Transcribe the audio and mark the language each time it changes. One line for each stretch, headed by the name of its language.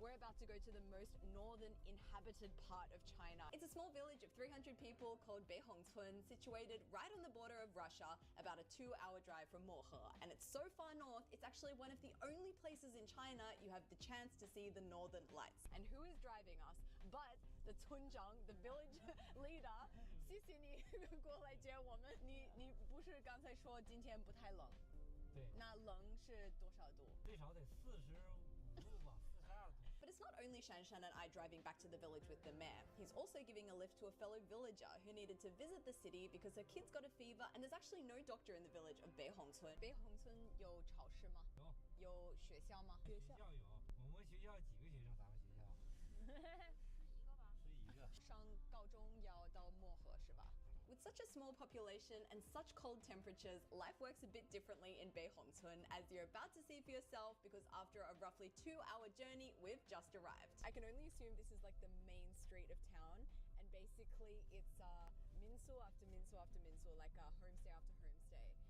English: We're about to go to the most northern inhabited part of China. It's a small village of 300 people called Beihongcun, situated right on the border of Russia, about a 2-hour drive from Mohe. And it's so far north, it's actually one of the only places in China you have the chance to see the northern lights. And who is driving us but
Chinese: the 村长
English: the village leader
Chinese: 谢谢你过来接我们。你不是刚才说今天不太冷？对。那冷是多少度？最少得45度吧，42度。
English: But it's not only Shanshan and I driving back to the village with the mayor. He's also giving a lift to a fellow villager who needed to visit the city because her kid's got a fever and there's actually no doctor in the village of Beihongcun.
Chinese: Beihongcun 有超市吗？有学校吗？学校有，我们学校几个学生？咱们学校11个。上高中要到漠河是吧？
English: With such a small population and such cold temperatures, life works a bit differently in Beihongcun, as you're about to see for yourself because after a roughly 2-hour journey, we've just arrived. I can only assume this is like the main street of town, and basically it's minsu after minsu after minsu, like a homestay after homestay.